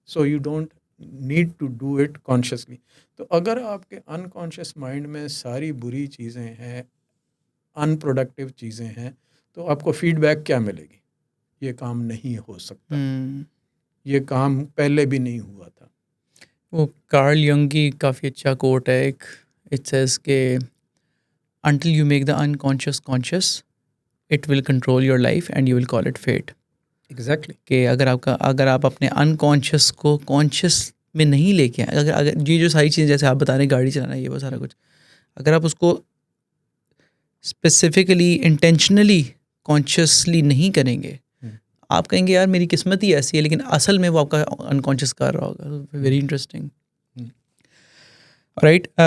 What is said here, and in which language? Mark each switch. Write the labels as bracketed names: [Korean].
[English] So you don't need to do it consciously. [Urdu] تو اگر آپ کے انکانشیس مائنڈ میں ساری بری چیزیں ہیں، ان پروڈکٹیو چیزیں ہیں، تو آپ کو فیڈ بیک کیا ملے گی؟ یہ کام نہیں ہو سکتا، یہ کام پہلے بھی نہیں ہوا تھا. وہ کارل ینگ کی کافی اچھا کوٹ ہے ایک، اٹ سیز کہ [English] until you make the unconscious conscious it will control your life and you will call it fate. Exactly. [Urdu] کہ اگر آپ اپنے انکانشیس کو کانشیس میں نہیں لے کے آئیں، اگر یہ جو ساری چیزیں جیسے آپ بتا رہے ہیں گاڑی چلانا یہ وہ سارا کچھ، اگر آپ اس کو اسپیسیفکلی انٹینشنلی کانشیسلی نہیں کریں گے، آپ کہیں گے یار میری قسمت ہی ایسی ہے، لیکن اصل میں وہ آپ کا انکانشیس کر رہا ہوگا. [English] Very interesting. Right.